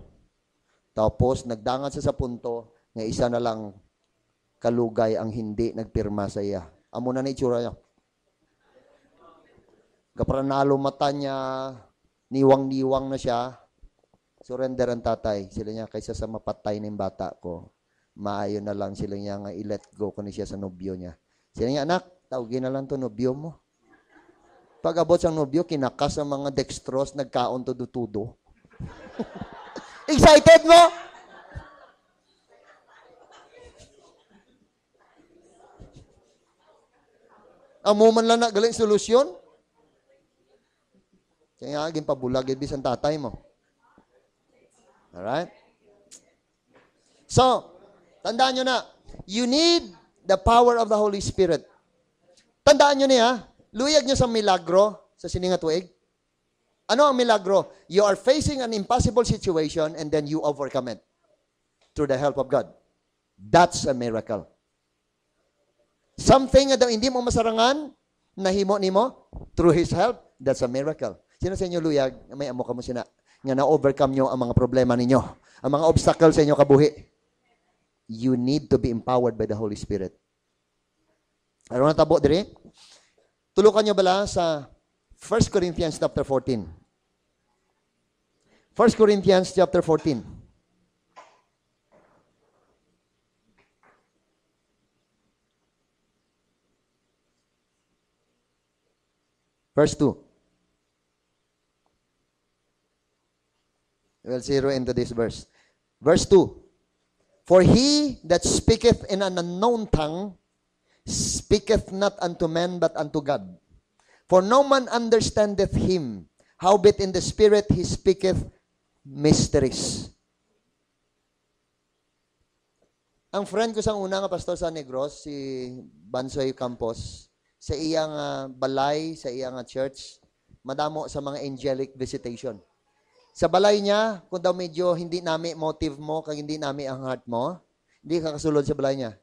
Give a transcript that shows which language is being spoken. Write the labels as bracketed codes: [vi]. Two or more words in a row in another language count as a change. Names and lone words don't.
[hil] Tapos, nagdangan sa punto, nga isa na lang kalugay ang hindi nagpirma sa iya. Amo na itsura niya. Kapranalo mata niya, niwang-niwang na siya, surrender ang tatay. Sila niya, kaysa sa mapatay ng bata ko, maayo na lang sila niya nga i-let go ko ni siya sa nobyo niya. Sila niya, anak, tawagin na lang to nobyo mo. Pag abot sa nobyo, kinakas ang mga dextrose, nagkaon to dutudo. Excited mo? Amo man lang na galing solusyon? Kaya nga, pabulag ibig ang tatay mo. Alright? So, tandaan nyo na, [en] you need the power of the Holy Spirit. [hil] Tandaan nyo niya, luyag nyo sa milagro sa sininga tuig. Ano ang milagro? [en] You are facing an impossible situation and then you overcome it through the help of God. That's a miracle. Something [hil] na hindi mo masarangan, nahimo nimo [en] through His help, that's a miracle. [hil] Sino sa inyo luyag? May amo ka mo sina nga na-overcome nyo ang mga problema ninyo, ang mga obstacles sa inyo kabuhi. [en] You need to be empowered by the Holy Spirit. [hil] Ano na tabo diri? Tulukan nyo bala sa 1 Corinthians chapter 14. [en] 1 Corinthians chapter 14. Verse 2. We'll zero into this verse. Verse 2. For he that speaketh in an unknown tongue speaketh not unto men but unto God. For no man understandeth him. Howbeit in the Spirit he speaketh mysteries. [hil] Ang friend ko sa una nga pastor sa Negros, si Bansoy Campos, sa iyang balay, sa iyang church, madamo sa mga angelic visitation. Sa balay niya, kung daw medyo hindi nami motive mo, kag hindi nami ang heart mo, hindi ka kasulod sa balay niya.